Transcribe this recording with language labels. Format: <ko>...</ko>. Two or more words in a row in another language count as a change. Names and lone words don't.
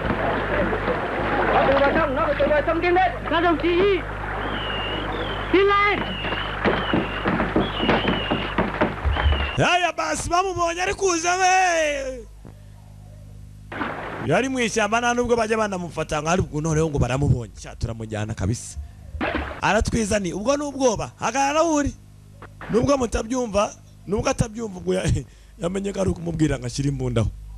<vi>Nó từ bên trong, nó từ bên trong tiến lên. Các đồng chí tiến lên.</vi> <sw>Haya basi</sw> <rw>bamubonye ari kuza we. Yari mu ishyamba nta nubwo bajya banamufata ngo ari ubwo noneho ngo baramubonye. Turamujyana kabisa. Aratwizani ubwo n'ubwoba. Hagarara uri. Nubwo mutabyumva, nubwo atabyumva ubwo yamenye ko ari kumubwira ngo ashyire imbundaho.</rw>